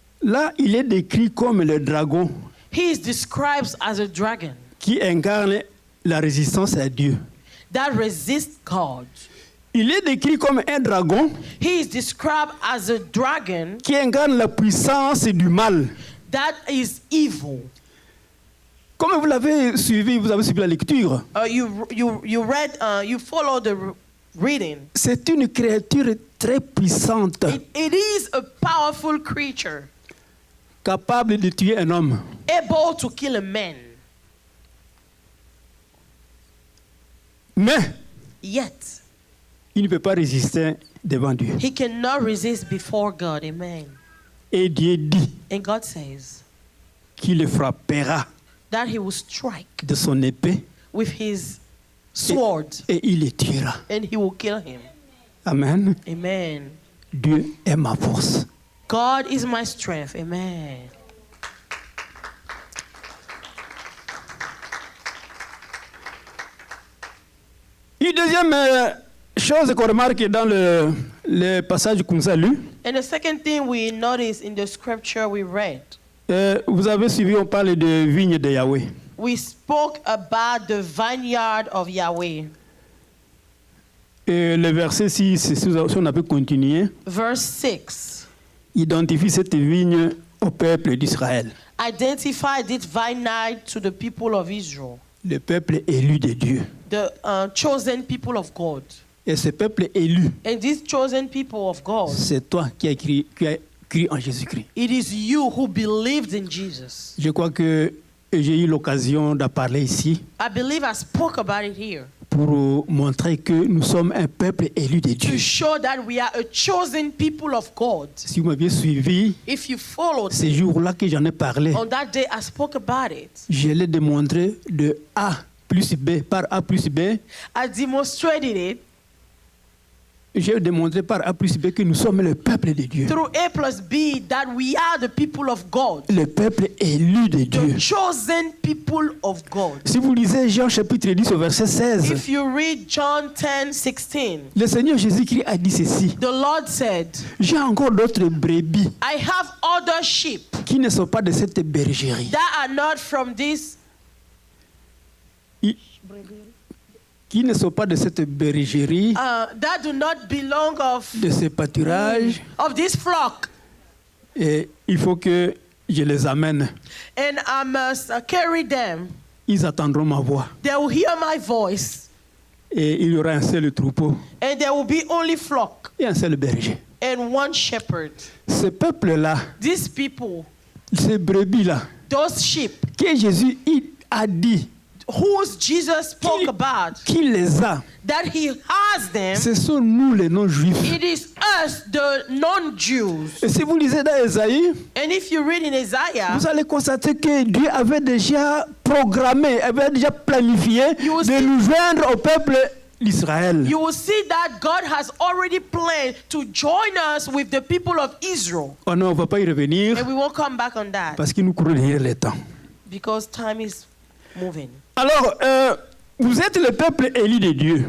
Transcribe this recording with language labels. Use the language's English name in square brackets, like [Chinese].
[French] là, il est décrit comme le dragon [English] he is described as a dragon [French] qui incarne la résistance à Dieu. [English] that resists God. [French] Il est décrit comme un dragon [English] He is described as a dragon [French] qui incarne la puissance du mal. [English] that is evil. [French] Comme vous l'avez suivi, vous avez suivi la lecture, [English] You follow the reading. [French] c'est une créature très puissante, [English] It is a powerful creature, [French] capable de tuer un homme. [English] able to kill a man. [French] Mais [English] Yet, [French] il ne peut pas résister devant Dieu. [English] he cannot resist before God. [French] Amen. Et Dieu dit [English] And God says [French] qu'il le frappera [English] that he will strike [French] de son épée [English] with his sword [French] et il le tuera. [English] and he will kill him. Amen. [French] Amen. Dieu est ma force. [English] God is my strength. Amen. [French] Une deuxième chose qu'on remarque dans le passage que nous avons lu, [English] And the second thing we notice in the scripture we read, [French] vous avez suivi, on parle de vigne de Yahweh. [English] we spoke about the vineyard of Yahweh. [French] Et le verset 6, si on a pu continuer, [English] Verse 6 [French] identifie cette vigne au peuple d'Israël, [English] identify this vineyard to the people of Israel, [French] le peuple élu de Dieu. [English] the chosen people of God. [French] Et ce peuple élu, [English] And these chosen people of God, [French] c'est toi qui as cru en Jésus-Christ. [English] it is you who believed in Jesus. [French] Je crois que j'ai eu l'occasion d'en parler ici [English] I believe I spoke about it here [French] pour montrer que nous sommes un peuple élu de Dieu. [English] to show that we are a chosen people of God. [French] Si vous m'aviez suivi, [English] If you followed [French] ces jours-là que j'en ai parlé, [English] on that day, I spoke about it. [French] je l'ai démontré de A plus B par A plus B. [English] I demonstrated it [French] J'ai démontré par A plus B que nous sommes le peuple de Dieu. [English] through A plus B that we are the people of God, [French] Le peuple élu de Dieu. [English] the chosen people of God. [French] Si vous lisez Jean chapitre 10 au verset 16, [English] If you read John 10:16, [French] le Seigneur Jésus-Christ a dit ceci. [English] the Lord said, [French] J'ai encore d'autres brebis [English] I have other sheep [French] qui ne sont pas de cette bergerie. [English] that are not from this [French] Qui ne sont pas de cette bergerie, [English] that do not belong [French] de ce pâturage. [English] of this flock, [French] Et il faut que je les amène. [English] and I must carry them. [French] Ils attendront ma voix. [English] They will hear my voice, [French] Et il y aura un seul troupeau [English] and there will be only flock [French] et un seul berger. [English] and one shepherd. [French] Ce peuple-là, [English] These people, [French] ces brebis-là, [English] those sheep, [French] que Jésus il a dit [English] whose Jesus spoke about, [French] qu'il les a, [English] that he has them, [French] ce sont nous les non-juifs. [English] it is us, the non-Jews. [French] Et si vous lisez dans Ésaïe, [English] And if you read in Isaiah, [French] vous allez constater que Dieu avait déjà programmé, avait déjà planifié [English] You will [French] de [English] see- [French] nous joindre au peuple d'Israël. [English] you will see that God has already planned to join us with the people of Israel. [French] Oh non, on ne va pas y revenir [English] And we won't come back on that [French] parce que nous courons derrière le temps. [English] because time is moving. [French] Alors, vous êtes le peuple élu de Dieu.